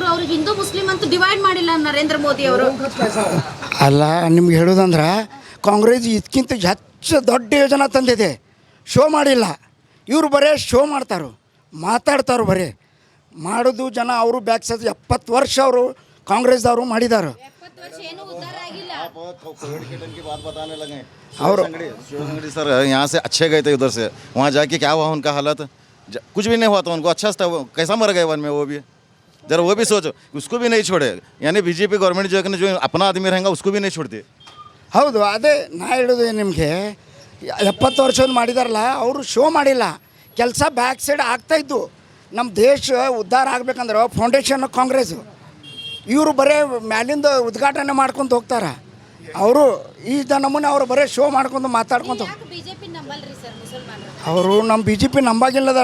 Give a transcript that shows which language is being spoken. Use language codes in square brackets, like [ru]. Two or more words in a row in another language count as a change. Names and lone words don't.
[kn] ಅವ್ರಿಗೆ ಹಿಂದೂ ಮುಸ್ಲಿಂ ಅಂತೂ ಡಿವೈಡ್ ಮಾಡಿಲ್ಲ ನರೇಂದ್ರ ಮೋದಿ ಅವರು. ಅಲ್ಲ ನಿಮ್ಗೆ ಹೇಳೋದಂದ್ರೆ ಕಾಂಗ್ರೆಸ್ ಇದಕ್ಕಿಂತ ಹೆಚ್ಚು ದೊಡ್ಡ ಯೋಜನೆ ತಂದಿದೆ, ಶೋ ಮಾಡಿಲ್ಲ. ಇವರು ಬರೇ ಶೋ ಮಾಡ್ತಾರೋ, ಮಾತಾಡ್ತಾರೋ, ಬರೇ ಮಾಡೋದು ಜನ. ಅವರು [en] back side [kn] 70 ವರ್ಷ ಅವರು ಕಾಂಗ್ರೆಸ್ದವರು ಮಾಡಿದ್ದಾರೆ. [hi] और सर यहाँ से अच्छे गए थे उधर से, वहाँ जाके क्या हुआ उनका हालत, कुछ भी नहीं हुआ था उनको. अच्छा था, कैसा मर गए वन में वो भी. जरा वो भी सोचो, उसको भी नहीं छोड़े. यानी बीजेपी गवर्नमेंट जो अपना आदमी रहेगा उसको भी नहीं छोड़ते. [kn] ಹೌದು, ಅದೇ ನಾ ಹೇಳೋದು ನಿಮಗೆ. 70 ವರ್ಷದ ಮಾಡಿದಾರಲ್ಲ, ಅವರು ಶೋ ಮಾಡಿಲ್ಲ, ಕೆಲಸ [en] back side [kn] ಆಗ್ತಾಯಿದ್ದು. ನಮ್ಮ ದೇಶ ಉದ್ಧಾರ ಆಗ್ಬೇಕಂದ್ರೆ ಫೌಂಡೇಶನ್ ಕಾಂಗ್ರೆಸ್ಸು. ಇವರು ಬರೇ ಮ್ಯಾಲಿಂದ ಉದ್ಘಾಟನೆ ಮಾಡ್ಕೊಂಡು ಹೋಗ್ತಾರೆ. ಅವರು ಈ ನಮೂನೆ ಅವರು ಬರೀ ಶೋ ಮಾಡ್ಕೊಂಡು ಮಾತಾಡ್ಕೊಂಡು ಅವರು ನಮ್ಮ ಬಿ ಜೆ ಪಿ ನಂಬಾಗಿಲ್ಲದ.